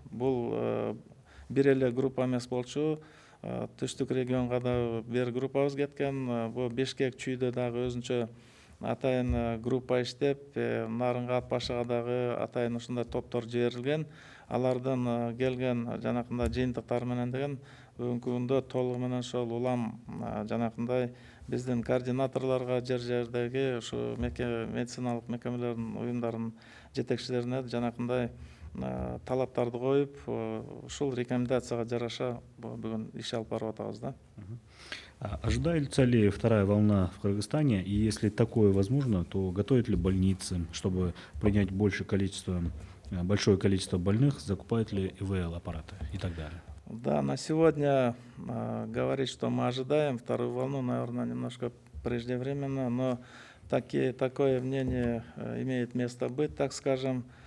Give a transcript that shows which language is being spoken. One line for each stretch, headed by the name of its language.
Kyrgyz: Бул бир эле группа эмес болчу. Түштүк регионго да бир группабыз кеткен. Бул Бишкек чүйдө дагы өзүнчө атайын группа иштеп, Нарынга, Ат Башыга дагы атайын ушундай топтор жиберилген. Алардын келген жанакындай жыйынтыктары менен деген бүгүнкү күндө толугу менен ошол улам жанакындай биздин координаторлорго, жер-жердеги ушу медициналык мекемелердин, уюмдардын жетекчилерине жанакындай талаптарды коюп, ушул рекомендацияга жараша бүгүн иш алып барып атабыз да.
Russian: Ожидается ли вторая волна в Кыргызстане? И если такое возможно, то готовят ли больницы, чтобы принять большое количество больных, закупают ли ИВЛ-аппараты и так далее? Да, на сегодня говорить, что мы ожидаем вторую волну, наверное, немножко преждевременно, но такое мнение имеет место быть, так скажем.